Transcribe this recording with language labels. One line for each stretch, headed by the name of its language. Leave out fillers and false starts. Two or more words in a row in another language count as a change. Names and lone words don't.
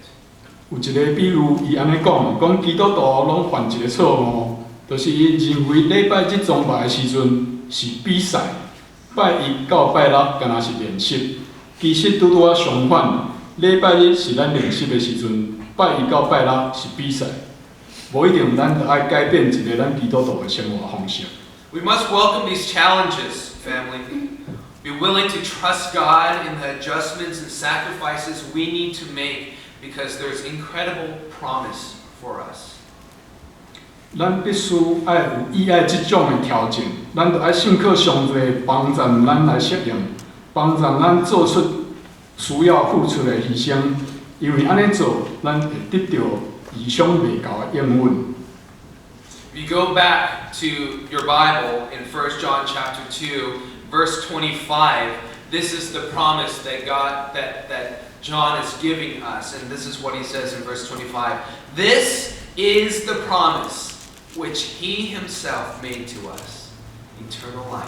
Min Nan Chinese: 有一个比喻，伊安尼讲基督徒拢犯一个错误，就是伊认为礼拜日崇拜的时阵是比赛，拜一到拜六敢若是练习。其实拄啊相反，礼拜日是咱练习的时阵，拜一到拜六是比赛。无一定咱着爱改变一个咱基督徒的生活方式。
English: We must welcome these challenges, family. Be willing to trust God in the adjustments and sacrifices we need to make because there's incredible promise for us.
Min Nan Chinese: 咱必须爱有意爱即种的条件，咱着爱信靠上帝帮助咱来适应，帮助咱做出需要付出的牺牲，因为安尼做，咱会得到意想未到的应允。
English: If you go back to your Bible in 1 John chapter 2, verse 25, this is the promise that John is giving us, and this is what he says in verse 25. This is the promise which he himself made to us, eternal life.